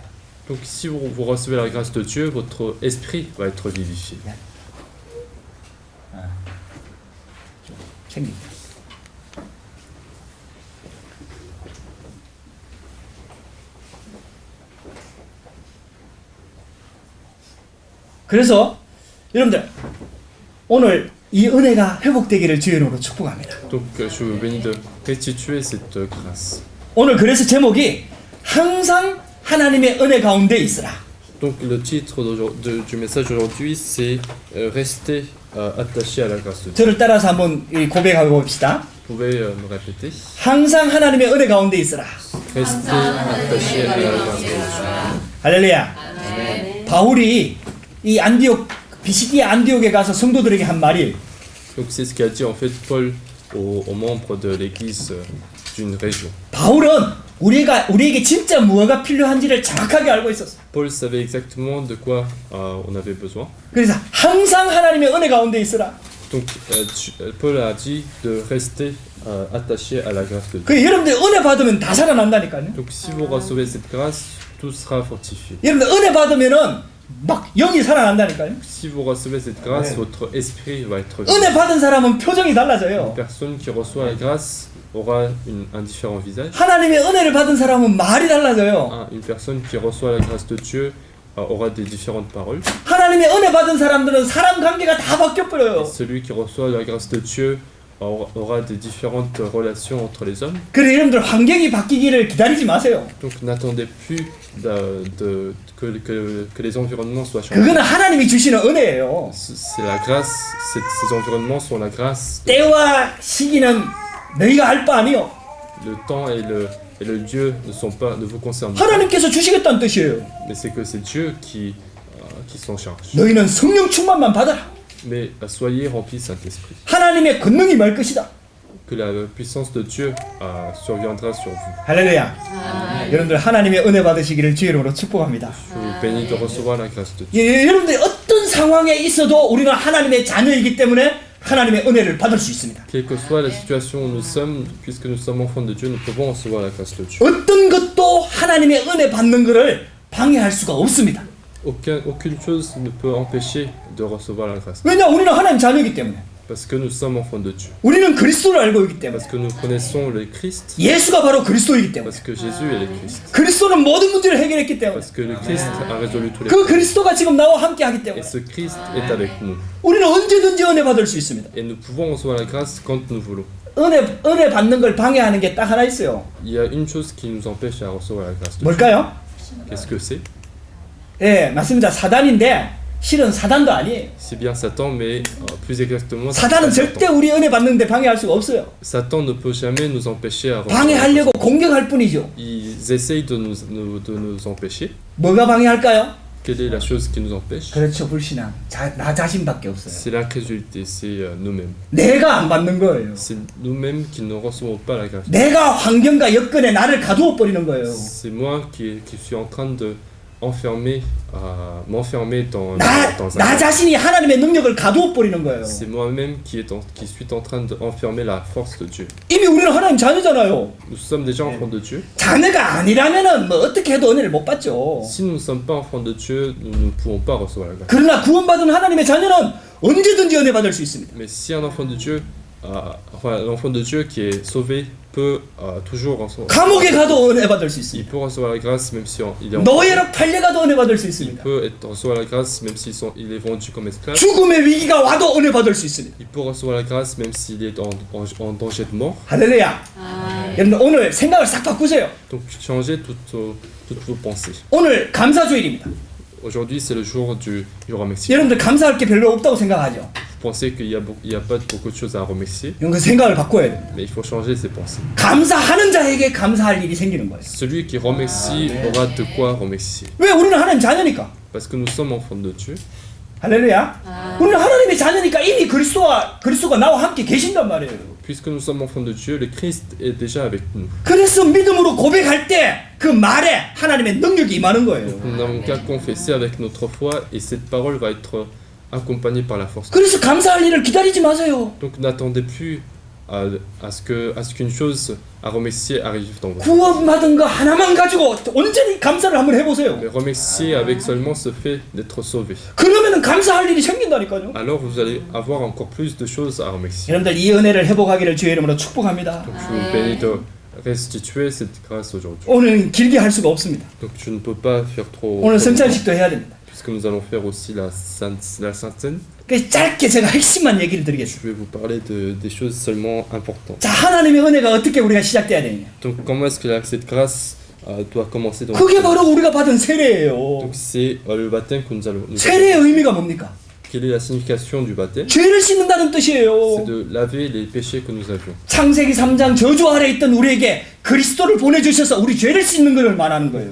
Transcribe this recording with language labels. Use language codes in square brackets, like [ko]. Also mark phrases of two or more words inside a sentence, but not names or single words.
[fr] Donc si vous recevez la grâce de Dieu, votre esprit va être vivifié. [ko] 챙깁니다. 그래서 여러분들 오늘 이 은혜가 회복되기를 주의 이름으로 축복합니다. [fr] Donc je vous bénis de restituer cette grâce. [ko] 오늘 그래서 제목이 항상 하나님의 은혜 가운데 있으라. [fr] Donc le titre du message aujourd'hui, c'est rester attaché à la grâce de Dieu. [ko] 저를 따라서 한번 고백하고 봅시다. [fr] Vous pouvez me répéter. [ko] 항상 하나님의 은혜 가운데 있으라. [fr] Rester attaché à la grâce de Dieu. [ko] 할렐루야. 바울이 이 안디옥 비시디아 안디옥에 가서 성도들에게 한 말이 [fr] Donc c'est ce qu'a dit en fait Paul aux membres de l'église d'une région. [ko] 바울은 우리에게 진짜 무엇가 필요한지를 정확하게 알고 있었어. [fr] Paul savait exactement de quoi on avait besoin. [ko] 그래서 항상 하나님의 은혜 가운데 있으라. [fr] Donc Paul a dit de rester attaché à la grâce de Dieu. [ko] 그 여러분들 은혜 받으면 다 살아난다니까요. [fr] Donc si vous recevez cette grâce, tout sera fortifié. [ko] 여러분들 은혜 받으면은 막 영이 살아난다니까요. [fr] Si vous recevez cette grâce, Ouais. votre esprit va être [ko] 은혜 [fr] vivant. [ko] 받은 사람은 표정이 [fr] Une [ko] 달라져요. [fr] personne qui reçoit la grâce aura un différent visage. [ko] 하나님의 은혜를 받은 사람은 말이 달라져요. [fr] Une personne qui reçoit la grâce de Dieu aura des différentes paroles. [ko] 하나님의 은혜 받은 사람들은 사람 관계가 다 바뀌어버려요. [fr] Celui qui reçoit la grâce de Dieu aura des différentes relations entre les hommes. [ko] 그래 여러분들 환경이 바뀌기를 기다리지 마세요. [fr] Donc n'attendez plus que les environnements soient changés. [ko] 그거는 하나님이 주시는 은혜예요. [fr] C'est la grâce, ces environnements sont la grâce. [ko] 때와 시기는 너희가 알 바 아니요. [fr] Le temps et le lieu ne vous concernent pas. [ko] 하나님께서 주시겠다는 뜻이에요. [fr] Mais c'est que c'est Dieu qui s'en charge. [ko] 너희는 성령 충만만 받아라. [fr] Mais soyez remplis Saint-Esprit. [ko] 하나님의 권능이 말 것이다. [fr] Que la puissance de Dieu surviendra sur vous. [ko] 할렐루야. 여러분들 하나님의 은혜 받으시기를 주의 이름으로 축복합니다. [fr] Je vous bénis de recevoir la grâce de Dieu. [ko] 여러분들 어떤 상황에 있어도 우리는 하나님의 자녀이기 때문에 하나님의 은혜를 받을 수 있습니다. [fr] Quelle que soit la situation où nous sommes, puisque nous sommes enfants de Dieu, nous pouvons recevoir la grâce de Dieu. [ko] 어떤 것도 하나님의 은혜 받는 것을 방해할 수가 없습니다. [fr] Aucune chose ne peut empêcher de recevoir la grâce. [ko] 왜냐? 우리는 하나님 자녀이기 때문에. [fr] Parce que nous sommes enfants de Dieu. [ko] 우리는 그리스도를 알고 있기 때문에. [fr] Parce que nous connaissons le Christ. [ko] 예수가 바로 그리스도이기 때문에. [fr] Parce que Jésus est le Christ. [ko] 그리스도는 모든 문제를 해결했기 때문에. [fr] Parce que le Christ a résolu tous les [ko] 그 [fr] problèmes. [ko] 그리스도가 지금 나와 함께 하기 [fr] Et [ko] 때문에. [fr] ce Christ est avec nous. [ko] 우리는 언제든지 은혜 받을 수 있습니다. [fr] Et nous pouvons recevoir la grâce quand nous voulons. [ko] 은혜 받는 걸 방해하는 게 딱 하나 있어요. [fr] Il y a une chose qui nous empêche à recevoir la grâce de Dieu. [ko] 뭘까요? [fr] Qu'est-ce que c'est? [ko] 예, 맞습니다. 사단인데 실은 사단도 아니에요. [fr] C'est bien Satan, mais plus exactement, c'est [ko] 사단은 [fr] pas [ko] 절대 [fr] Satan. [ko] 우리 은혜 받는데 방해할 수가 없어요. [fr] Satan ne peut jamais nous empêcher à recevoir. [ko] 방해하려고 공격할 뿐이죠. [fr] Ils essayent de nous empêcher. [ko] 뭐가 방해할까요? [fr] Quelle est la chose qui nous empêche? [ko] 그렇죠, 불신앙. 나 자신밖에 없어요. [fr] C'est l'incrédulité, c'est nous-mêmes. [ko] 내가 안 받는 거예요. [fr] C'est nous-mêmes qui ne recevons pas la grâce. [ko] 내가 환경과 여건에 나를 가두어 버리는 거예요. [fr] C'est moi qui suis en train de m'enfermer dans [ko] 나 [fr] un. [ko] 자신이 하나님의 능력을 가두어 버리는 거예요. [fr] C'est moi-même qui suis en train d'enfermer la force de Dieu. [ko] 이미 우리는 하나님 자녀잖아요. [fr] Nous sommes déjà enfants de Dieu. [ko] 자녀가 아니라면은 뭐 어떻게 해도 은혜를 못 받죠. [fr] Si nous ne sommes pas enfants de Dieu, nous ne pouvons pas recevoir la grâce. [ko] 그러나 구원받은 하나님의 자녀는 언제든지 은혜 받을 수 있습니다. [fr] Mais si un enfant de Dieu, l'enfant de Dieu qui est sauvé peut toujours recevoir. [ko] 감옥에 가도 은혜 받을 수 [fr] Il [ko] 있습니다. [fr] peut recevoir la grâce même si il est en [ko] 노예로 팔려가도 은혜 받을 수 [fr] Il [ko] 있습니다. [fr] peut recevoir la grâce même il est vendu comme esclave. [ko] 죽음의 위기가 와도 은혜 받을 수 있습니다. [fr] Il peut recevoir la grâce même s'il est en danger de mort. [ko] 할렐루야. 여러분 오늘 생각을 싹 바꾸세요. [fr] Donc changez toutes vos pensées. [ko] 오늘 감사주일입니다. [fr] Aujourd'hui c'est le jour du remerciement. [ko] 여러분들 감사할 게 별로 없다고 생각하죠. [fr] Vous pensez qu'il y a pas beaucoup de choses à remercier, [ko] 이런 그 생각을 바꿔야 돼요. [fr] mais il faut changer ses pensées. [ko] 감사하는 자에게 감사할 일이 생기는 거예요. [fr] Celui qui remercie aura de quoi remercier. [ko] 왜? 우리는 하나님 자녀니까. [fr] Parce que nous sommes enfants de Dieu. [ko] 할렐루야. 우리는 하나님의 자녀니까 이미 그리스도가 나와 함께 계신단 말이에요. [fr] Puisque nous sommes enfants de Dieu, le Christ est déjà avec nous. [ko] 그래서 믿음으로 고백할 때 그 말에 하나님의 능력이 임하는 거예요. [fr] Nous n'avons qu'à confesser avec notre foi et cette parole va être accompagnée par la force. [ko] 그래서 감사할 일을 기다리지 마세요. [fr] Donc n'attendez plus à ce qu'une chose à remercier arrive dans vous. [ko] 구원받은 거 하나만 가지고 온전히 감사를 한번 해보세요. [fr] Mais remercier avec seulement ce fait d'être sauvé. [ko] 그러면은 감사할 일이 생긴다니까요. [fr] Alors vous allez avoir encore plus de choses à remercier. [ko] 여러분들 이 은혜를 회복하기를 주의 이름으로 축복합니다. [fr] Donc je vous bénis de restituer cette grâce aujourd'hui. [ko] 오늘 길게 할 수가 없습니다. [fr] Donc je ne peux pas faire trop [ko] 오늘 [fr] longtemps, [ko] 성찬식도 해야 됩니다. [fr] puisque nous allons faire aussi la Sainte Seine. [ko] 그래서 짧게 제가 핵심만 얘기를 드리겠습니다. [fr] Je vais vous parler des choses seulement importantes. [ko] 자, 하나님의 은혜가 어떻게 우리가 시작돼야 되느냐? [fr] Donc comment est-ce que cette grâce doit commencer dans [ko] 그게 [fr] notre vie? [ko] 바로 우리가 받은 세례예요. [fr] Donc c'est le baptême que nous allons. [ko] 세례의 의미가 뭡니까? [fr] Quelle est la signification du baptême? [ko] 죄를 씻는다는 뜻이에요. [fr] C'est de laver les péchés que nous avions. [ko] 창세기 3장 저주 아래 있던 우리에게 그리스도를 보내주셔서 우리 죄를 씻는 것을 말하는 거예요.